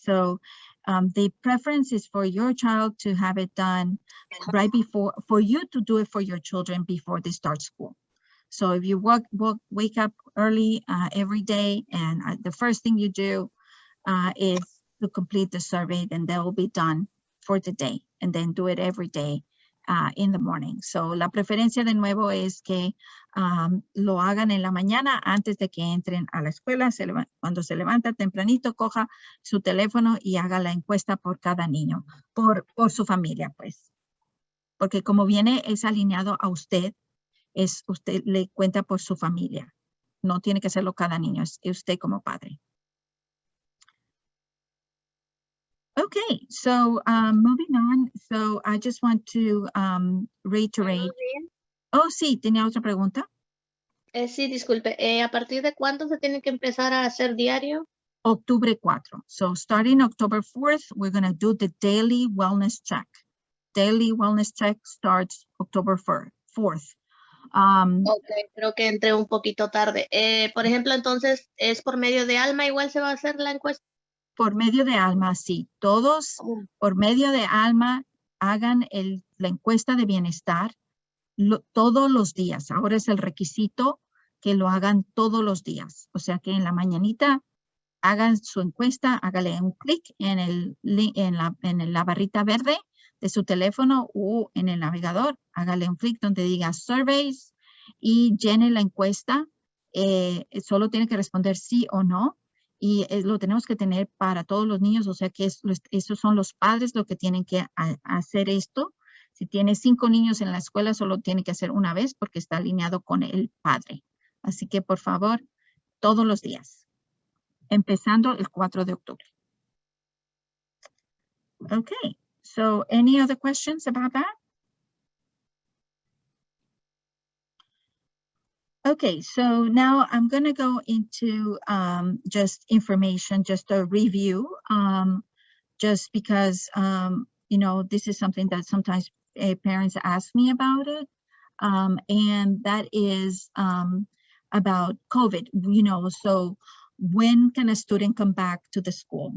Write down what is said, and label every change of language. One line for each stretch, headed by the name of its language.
English: So the preference is for your child to have it done right before, for you to do it for your children before they start school. So if you wake up early every day, and the first thing you do is to complete the survey, then that will be done for the day, and then do it every day in the morning.
Spanish: So la preferencia de nuevo es que lo hagan en la mañana antes de que entren a la escuela. Cuando se levanta tempranito, coja su teléfono y haga la encuesta por cada niño, por su familia, pues. Porque como viene es alineado a usted, usted le cuenta por su familia. No tiene que hacerlo cada niño, es usted como padre.
English: Okay, so moving on. So I just want to reiterate.
Spanish: Oh, sí, ¿tenía otra pregunta? Sí, disculpe. ¿A partir de cuándo se tiene que empezar a hacer diario? Octubre 4.
English: So starting October 4th, we're going to do the daily wellness check. Daily wellness check starts October 4th.
Spanish: Ok, creo que entré un poquito tarde. Por ejemplo, entonces, ¿es por medio de Alma igual se va a hacer la encuesta? Por medio de Alma, sí. Todos por medio de Alma hagan la encuesta de bienestar todos los días. Ahora es el requisito que lo hagan todos los días. O sea que en la mañanita hagan su encuesta, hágale un clic en la barrita verde de su teléfono o en el navegador. Hágale un clic donde diga Surveys y llene la encuesta. Solo tiene que responder sí o no. Y lo tenemos que tener para todos los niños, o sea que esos son los padres los que tienen que hacer esto. Si tiene 5 niños en la escuela, solo tiene que hacer una vez porque está alineado con el padre. Así que, por favor, todos los días, empezando el 4 de octubre.
English: Okay, so any other questions about that? Okay, so now I'm going to go into just information, just a review, just because, you know, this is something that sometimes parents ask me about it, and that is about COVID, you know, so when can a student come back to the school?